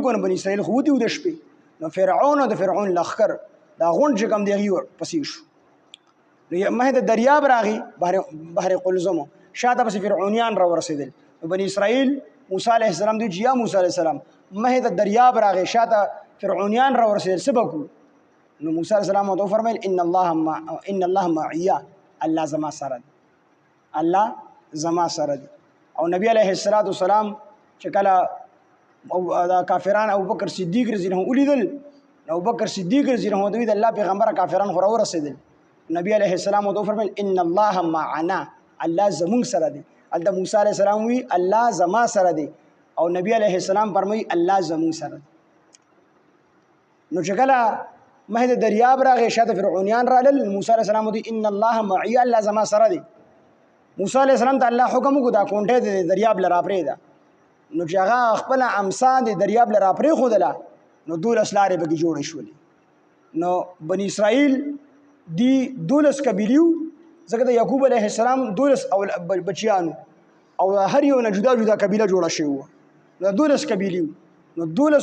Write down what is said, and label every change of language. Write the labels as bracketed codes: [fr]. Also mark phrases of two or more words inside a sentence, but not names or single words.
[ps] کو بنی اسرائیل خو دی د شپې نو فرعون او د فرعون لخر دا غون چې کم دی پسې شو نو مه د دریاب راغی بحر قلزم شاته پس فرعونیان را ورسېدل بنی اسرائیل موسی [ar] علیه السلام [ps] دی چې یا موسی [ar] علیه السلام [ps] مه د دریاب راغی شاته فرعونیان را ورسېدل سبقو نو موسی [ar] علیہ السلام [ps] ته فرمایل [ar] ان الله معي [ps] الله زما سره دی الله زما سره دی او نبی علیہ السلام چې کله دا کافران ابوبکر صدیق [ar] رضی الله عنه [ps] ولیدل ابوبکر صدیق [ar] رضی الله عنه [ps] د الله پیغمبر کافران خو ورسېدل نبی [ar] علیہ السلام [ps] ته فرمایل [ar] ان الله معنا [ps] الله زمون سره دی الته موسی [ar] علیہ السلام [ps] وی الله زما سره دی او نبی [ar] علیہ السلام [ps] فرمایي الله زمون سره دی نو چې کله مه د دریاب راغی شاته فرعونیان رالل موسی [ar] علیہ السلام [ps] دی [ar] ان الله معي [ps] الله زما سره دی موسی [ar] علیہ السلام [ps] ته الله حکم کو دا کونټه د دریاب لرا پرې دا نو چې هغه خپل امسا د دریاب لرا پرې خودله نو 12 لارې به جوړې شولې نو بنی اسرائیل دی 12 قبیلیو ځکه د یعقوب [ar] علیہ السلام [ps] 12 او بچیانو او هر یو نه جدا قبیله جوړه شوی نو 12 قبیلیو نو 12